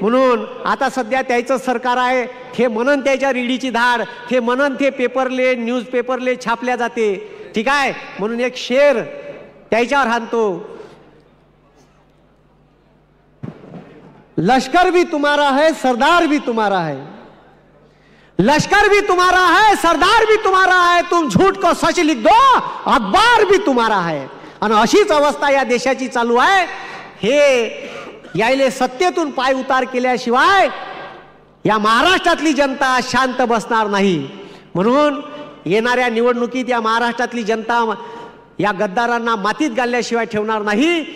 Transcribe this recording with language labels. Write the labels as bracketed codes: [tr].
[mr] म्हणून आता सध्या त्याचं सरकार आहे. हे म्हणून त्याच्या रीडीची धाड, हे म्हणून ते पेपरले न्यूज पेपरले छापल्या जाते. ठीक आहे. म्हणून एक शेर त्याच्यावर हाणतो, [hi] लश्कर भी तुम्हारा है, [mr] सरदार भी तुम्हारा है. [hi] लश्कर भी तुम्हारा है, सरदार भी तुम्हारा है. तुम झूठ को सच लिख दो, अखबार भी तुम्हारा है. [mr] आणि अशीच अवस्था या देशाची चालू आहे. हे यायले सत्तेतून पाय उतार केल्याशिवाय या महाराष्ट्रातली जनता शांत बसणार नाही. म्हणून येणाऱ्या निवडणुकीत या महाराष्ट्रातली जनता या गद्दारांना मातीत घालल्याशिवाय ठेवणार नाही.